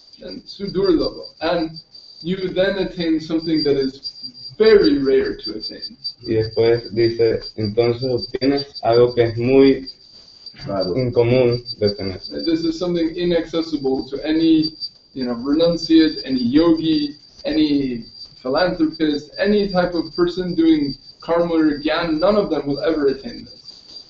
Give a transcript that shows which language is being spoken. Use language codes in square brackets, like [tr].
[en] And sudurlava, and you then attain something that is very rare to attain. [es] Y después dice, entonces obtienes algo que es muy incomún de tener. [en] This is something inaccessible to any, you know, renunciate, any yogi, any philanthropist, any type of person doing karma or gyan. None of them will ever attain this.